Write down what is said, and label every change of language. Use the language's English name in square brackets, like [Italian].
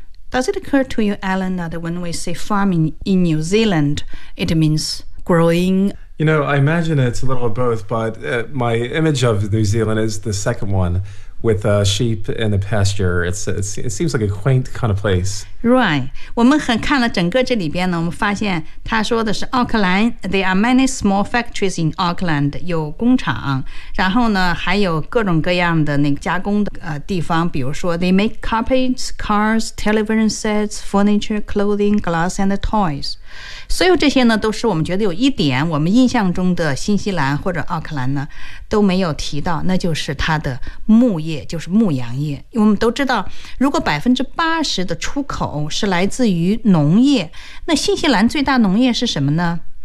[English] Does it occur to you, Alan, that when we say farming in New Zealand, it means growing? You know, I imagine it's a little of both, but my image of New Zealand is the second one with sheep in the pasture. It seems like a quaint kind of place. Right. [Chinese] 我们很看了整个这里边呢，我们发现他说的是奥克兰。 [English] There are many small factories in Auckland. [Chinese] 有工厂，然后呢，还有各种各样的那个加工的地方。比如说 [English] ，they make carpets, cars, television sets, furniture, clothing, glass, and toys. [Chinese] 所有这些呢，都是我们觉得有一点我们印象中的新西兰或者奥克兰呢都没有提到，那就是它的牧业，就是牧羊业。我们都知道如果80%的出口是来自于农业，那新西兰最大农业是什么呢？